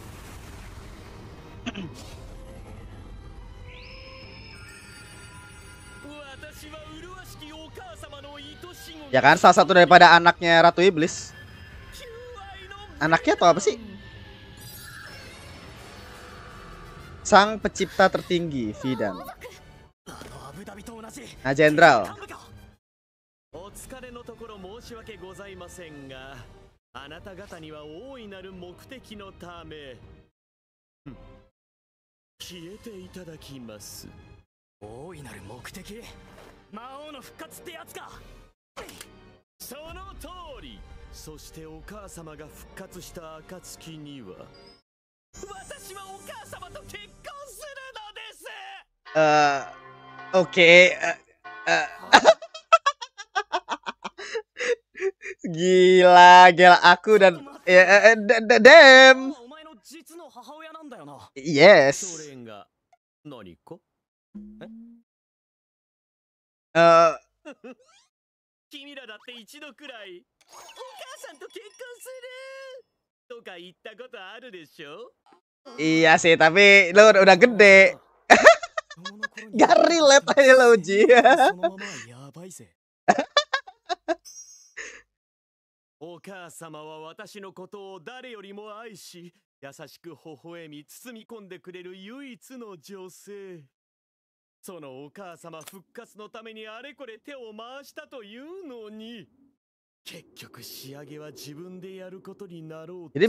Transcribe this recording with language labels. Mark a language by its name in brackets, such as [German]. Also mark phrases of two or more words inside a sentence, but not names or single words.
[Indonesian] Ya kan salah satu daripada anaknya Ratu Iblis. Anaknya atau apa sih? sang pencipta tertinggi, Vidan. Nah, Jenderal. [Japanese] お疲れのところ申し訳ございませんが、あなた方には大いなる目的のため消えていただきます。大いなる目的？魔王の復活ってやつか。その通り。そしてお母様が復活した暁には私はお母様と結婚するのです。 [Indonesian] Oke. Gila aku dan Dem. [English] Yes. [Indonesian] Iya sih, tapi lo udah gede. Gak relate aja lo, Ji. [Japanese] お母様は私のことを誰よりも愛し、優しく微笑み包み込んでくれる唯一の女性。そのお母様復活のためにあれこれ手を回したというのに、結局仕上げは自分でやることになろう。